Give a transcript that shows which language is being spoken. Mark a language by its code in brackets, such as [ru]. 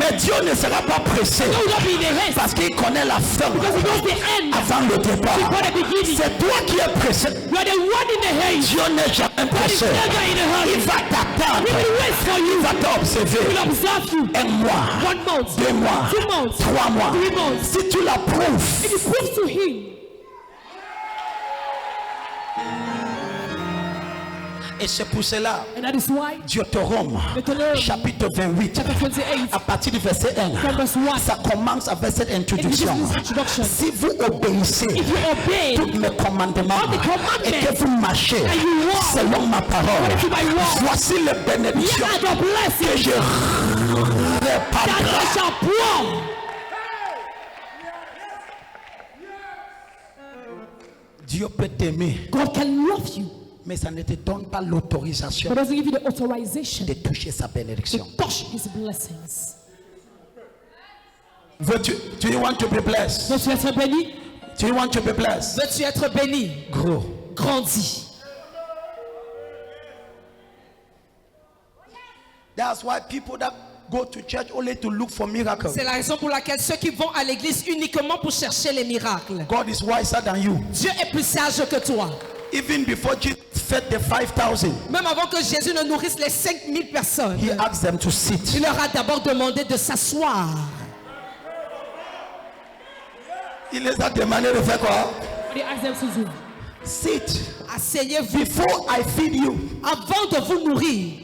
[fr] Mais Dieu ne sera pas pressé [en] You will not be in a haste. [fr] parce qu'il connaît la fin [en] Because he knows the end. [fr] avant le départ. [en] Before the beginning. [fr] C'est toi qui es pressé. [en] You are the one in the haste. [fr] Dieu n'est jamais [en] God is [fr] pressé. [en] never in a hurry. [fr] Il va t'attendre. [en] He will wait for you. [fr] Il va t'observer. [en] He will observe you. [fr] Un mois, [en] 1 month. [fr] 2 mois, [en] 2 months. [fr] 3 mois. [en] 3 months. [fr] Si tu l'approuves, [en] If you prove to him, [fr] et c'est pour cela, [en] and that is why [fr] Deutéronome, Deutéronome, chapitre 28, [en] chapter 28, [fr] à partir du verset 1, [en] from verse 1, [fr] ça commence avec cette introduction. [en] It gives this introduction. [fr] Si vous obéissez [en] if you obey [fr] tous mes commandements [en] all the commandments [fr] et que vous marchez [en] and you walk [fr] selon ma parole, [en] according to my word, [fr] voici les [en] here [fr] bénédictions [en] are the [fr] que [en] blessings [fr] je [en] that [fr] répandrai. [en] I shall pour. [fr] Dieu peut t'aimer, [en] God can love you, [fr] mais ça ne te donne pas l'autorisation [en] but doesn't give you the authorization [fr] de toucher sa bénédiction. [en] to touch his blessings. Do you want to be blessed? [fr] Donc tu être béni, [en] Do you want to be blessed? [fr] Veux-tu être béni? Gros. Grandis. [en] That's why people that go to church only to look for miracles. [fr] C'est la raison pour laquelle ceux qui vont à l'église uniquement pour chercher les miracles. [en] God is wiser than you. [fr] Dieu est plus sage que toi. [en] Even before Jesus fed the 5,000, [fr] Même avant que Jésus ne nourrisse les 5000 personnes, [en] he asked them to sit. [fr] il leur a d'abord demandé de s'asseoir. Il les a demandé de faire quoi? [en] he asked them to do. Sit. [fr] Asseyez-vous. [en] Before I feed you, [fr] Avant de vous nourrir,